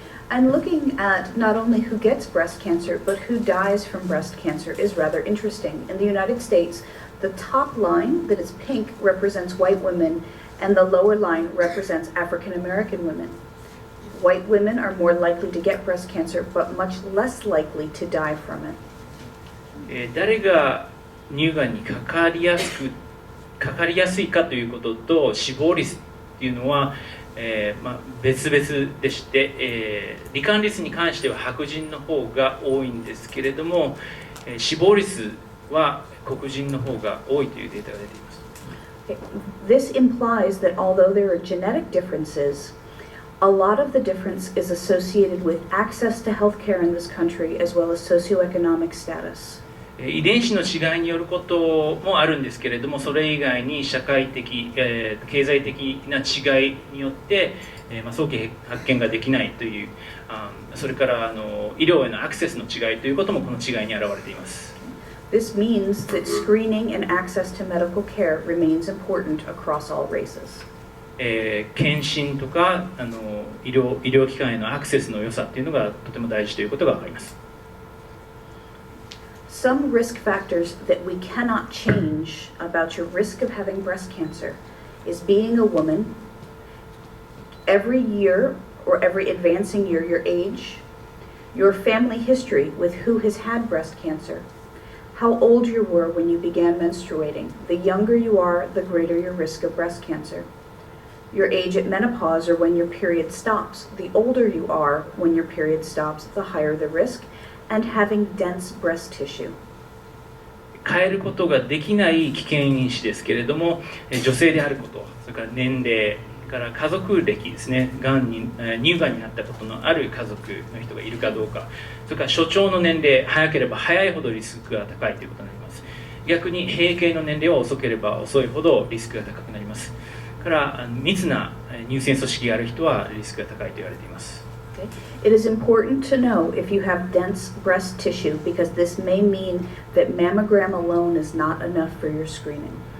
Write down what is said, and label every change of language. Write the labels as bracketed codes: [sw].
[en] And looking at not only who gets breast cancer, but who dies from breast cancer is rather interesting. In the United States, the top line that is pink represents white women, and the lower line represents African American women. White women are more likely to get breast cancer, but much less likely to die from it. [ja] 誰が乳がんにかかりやすいかということと死亡率っていうのは、別々でして、罹患率に関しては白人の方が多いんですけれども、死亡率は黒人の方が多いというデータが出ています。 [en] This implies that although there are genetic differences, a lot of the difference is associated with access to health care in this country as well as socioeconomic status. [ja] 遺伝子の違いによることもあるんですけれども、それ以外に社会的、経済的な違いによって、早期発見ができないという、それから医療へのアクセスの違いということもこの違いに表れています。 [en] This means that screening and access to medical care remains important across all races. [ja] 検診とか医療機関へのアクセスの良さというのがとても大事ということが分かります。 [en] Some risk factors that we cannot change about your risk of having breast cancer is being a woman, every year or every advancing year your age, your family history with who has had breast cancer, how old you were when you began menstruating. The younger you are, the greater your risk of breast cancer. Your age at menopause or when your period stops. The older you are when your period stops, the higher the risk, and having dense breast tissue. [ja] 変えることができない危険因子ですけれども、女性であること、それから年齢から家族歴ですね、乳がんになったことのある家族の人がいるかどうか、それから初潮の年齢、早ければ早いほどリスクが高いということになります。逆に閉経の年齢は遅ければ遅いほどリスクが高くなります。から密な乳腺組織がある人はリスクが高いと言われています。 [en] It is important to know if you have dense breast tissue because this may mean that mammogram alone is not enough for your screening.